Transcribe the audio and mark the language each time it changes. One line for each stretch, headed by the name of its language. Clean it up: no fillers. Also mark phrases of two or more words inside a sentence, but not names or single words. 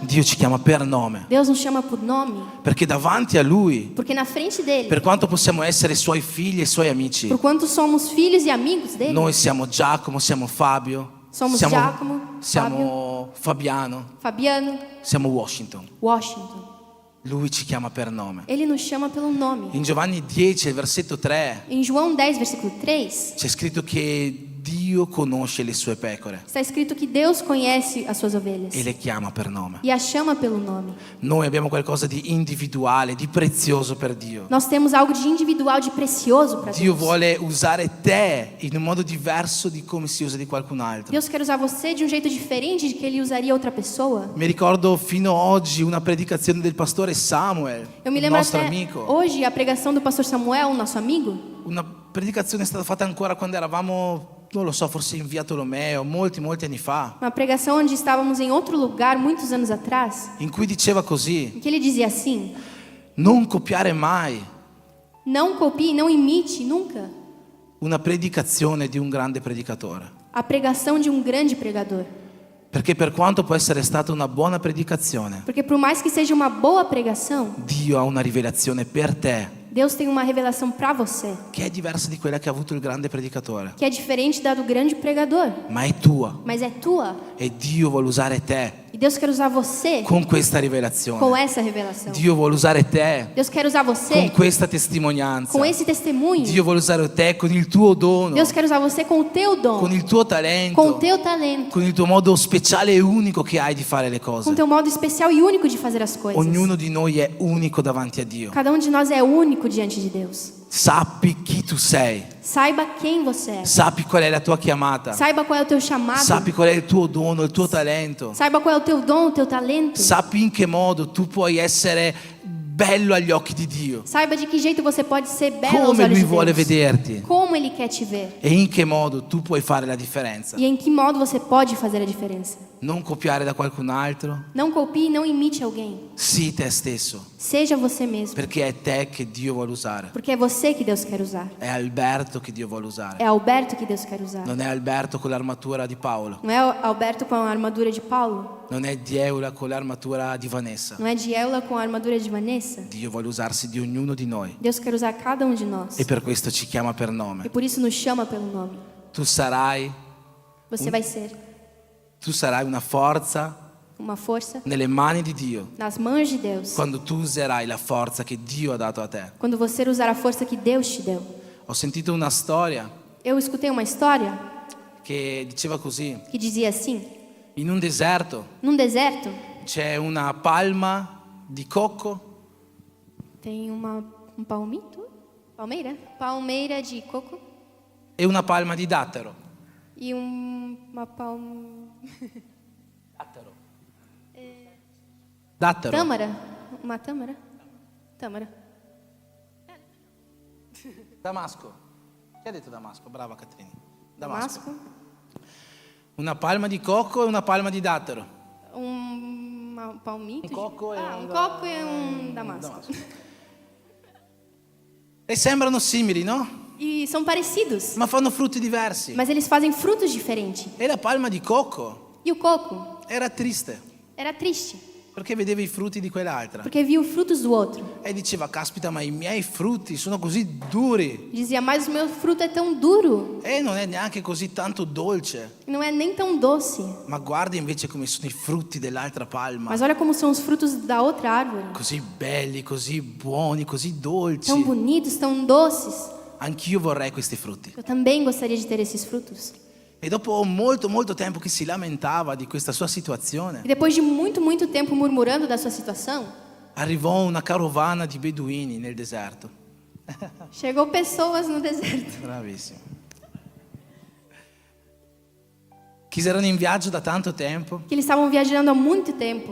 Italian: Dio ci chiama per nome,
Portuguese: Deus nos chama por nome,
Italian: perché davanti a Lui,
Portuguese: porque na frente dele,
Italian: per quanto possiamo essere Suoi figli e Suoi amici,
Portuguese: por quanto somos filhos e amigos dele,
Italian: noi siamo Giacomo, siamo Fabio,
Portuguese: somos Giacomo,
Italian: siamo Fabiano,
Portuguese: Fabiano,
Italian: siamo Washington.
Portuguese: Washington.
Italian: Lui ci chiama per nome.
Portuguese: Ele nos chama pelo nome.
Italian: In Giovanni 10, versetto 3,
Portuguese: Em João 10, versículo 3,
Italian: c'è scritto che Dio conosce le sue pecore
Portuguese: está escrito que Deus conhece as suas ovelhas
Italian: e le chiama per nome.
Portuguese: e as chama pelo nome.
Italian: Noi abbiamo qualcosa di individuale, di prezioso per Dio.
Portuguese: Nós temos algo de individual, de precioso para
Italian: Dio
Portuguese: Deus.
Italian: vuole usare te in un modo diverso di come si usa di qualcun altro.
Portuguese: Deus quer usar você de um jeito diferente de que ele usaria outra pessoa.
Italian: Mi ricordo fino a oggi una predicazione del pastore Samuel,
Portuguese: Eu me
Italian: il
Portuguese: lembro
Italian: nostro
Portuguese: até
Italian: amico.
Portuguese: hoje a pregação do pastor Samuel, nosso amigo.
Italian: Una predicazione è stata fatta ancora quando eravamo, non lo so, forse in via Tolomeo, molti anni fa,
Portuguese: Uma pregação onde estávamos em outro lugar, muitos anos atrás,
Italian: in cui diceva così:
Portuguese: em que ele dizia assim:
Italian: non copiare mai
Portuguese: Não copie, não imite nunca
Italian: una predicazione di un grande predicatore.
Portuguese: a pregação de um grande pregador.
Italian: Perché per quanto può essere stata una buona predicazione,
Portuguese: Porque por mais que seja uma boa pregação,
Italian: Dio ha una rivelazione per te
Portuguese: Deus tem uma revelação para você,
Italian: che è diversa di quella che ha avuto il grande predicatore,
Portuguese: que é diferente da do grande pregador,
Italian: ma è tua,
Portuguese: mas é tua.
Italian: e Dio vuole usare te
Portuguese: E Deus quer usar você
Italian: con questa
Portuguese: com
Italian: rivelazione.
Portuguese: essa revelação.
Italian: Dio vuole usare te
Portuguese: Deus quer usar
Italian: con
Portuguese: você
Italian: questa testimonianza.
Portuguese: com esse testemunho.
Italian: Dio vuole usare te con il tuo dono,
Portuguese: Deus quer usar você com o teu dom,
Italian: con il tuo
Portuguese: com o
Italian: talento,
Portuguese: teu talento,
Italian: con il tuo modo speciale e unico che hai di fare le
Portuguese: com o
Italian: cose.
Portuguese: teu modo especial e único de fazer as coisas.
Italian: Ognuno di noi è unico davanti a Dio.
Portuguese: Cada um de nós é único diante de Deus.
Italian: Sappi chi tu sei,
Portuguese: Saiba quem você é.
Italian: sappi qual è la tua chiamata,
Portuguese: Saiba qual é o teu chamado.
Italian: sappi qual è il tuo dono, il tuo talento,
Portuguese: Saiba qual é o teu dom, o teu talento.
Italian: sappi in che modo tu puoi essere bello agli occhi di Dio,
Portuguese: Saiba de que jeito você pode ser belo aos
Italian: come
Portuguese: olhos
Italian: Lui
Portuguese: de
Italian: vuole
Portuguese: Deus.
Italian: vederti
Portuguese: Como Ele quer te ver.
Italian: e in che modo tu puoi fare la differenza.
Portuguese: E em que modo você pode fazer a diferença.
Italian: Non copiare da qualcun altro,
Portuguese: Não copie, não imite alguém.
Italian: sii te stesso,
Portuguese: Seja você mesmo.
Italian: perché è te che Dio vuole usare.
Portuguese: Porque é você que Deus quer usar.
Italian: È Alberto che Dio vuole usare.
Portuguese: É Alberto que Deus quer usar.
Italian: Non è Alberto con l'armatura di Paolo,
Portuguese: Não é Alberto com a armadura de Paulo.
Italian: non è Dieula con l'armatura di Vanessa.
Portuguese: Não é Diela com a armadura de Vanessa.
Italian: Dio vuole usarsi di ognuno di noi
Portuguese: Deus quer usar cada um de nós.
Italian: e per questo ci chiama per
Portuguese: E
Italian: nome.
Portuguese: por isso nos chama pelo nome.
Italian: Tu sarai
Portuguese: Você vai ser
Italian: una forza
Portuguese: uma força
Italian: nelle mani di Dio
Portuguese: nas mãos de Deus.
Italian: quando tu userai la forza che Dio ha dato a te.
Portuguese: Quando você usar a força que Deus te deu.
Italian: Ho sentito una storia
Portuguese: Eu escutei uma história
Italian: che diceva così:
Portuguese: que dizia assim:
Italian: in un deserto
Portuguese: num deserto
Italian: c'è una palma di cocco
Portuguese: tem um palmito, palmeira de coco
Italian: e una palma di dattero.
Portuguese: e uma
Italian: Dattero.
Portuguese: tâmara, uma tâmara.
Italian: Damasco. Chi ha detto Damasco? Brava Catrini. Damasco.
Portuguese: Damasco,
Italian: Una palma di cocco e una palma di dattero.
Portuguese: palmito. Um coco e um coco e damasco.
Italian: E sembrano simili, no?
Portuguese: e são parecidos,
Italian: ma fanno frutti diversi.
Portuguese: mas eles fazem frutos diferentes.
Italian: E la palma di cocco
Portuguese: E o coco
Italian: era triste
Portuguese: era triste,
Italian: perché vedeva i frutti di quell'altra
Portuguese: porque via os frutos do outro.
Italian: e diceva: caspita, ma i miei frutti sono così duri
Portuguese: Dizia, mas o meu fruto é tão duro,
Italian: e non è neanche così tanto dolce.
Portuguese: não é nem tão doce.
Italian: Ma guarda invece come sono i frutti dell'altra palma,
Portuguese: Mas olha como são os frutos da outra árvore.
Italian: così belli, così buoni, così dolci.
Portuguese: Tão bonitos, tão doces.
Italian: Anch'io vorrei questi frutti.
Portuguese: Eu também gostaria de ter esses frutos.
Italian: E dopo molto tempo che si lamentava di questa sua situazione,
Portuguese: E depois de muito tempo murmurando da sua situação,
Italian: arrivò una carovana di beduini nel deserto.
Portuguese: chegou pessoas no deserto
Italian: Bravissimo. Che erano in viaggio da tanto tempo,
Portuguese: que eles estavam viajando há muito tempo.